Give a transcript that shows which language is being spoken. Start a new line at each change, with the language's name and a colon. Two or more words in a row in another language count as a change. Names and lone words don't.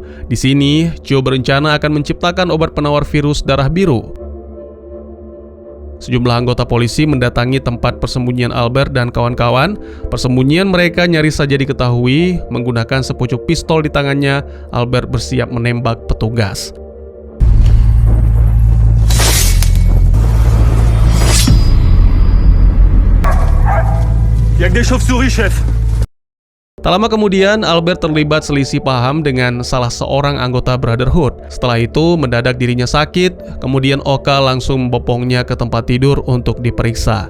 Indonesian: Di sini, Joe berencana akan menciptakan obat penawar virus darah biru. Sejumlah anggota polisi mendatangi tempat persembunyian Albert dan kawan-kawan. Persembunyian mereka nyaris saja diketahui. Menggunakan sepucuk pistol di tangannya, Albert bersiap menembak petugas.
French: Y'a que des chauves-souris, chef.
Indonesian: Tak lama kemudian, Albert terlibat selisih paham dengan salah seorang anggota Brotherhood. Setelah itu, mendadak dirinya sakit. Kemudian Oka langsung membopongnya ke tempat tidur untuk diperiksa.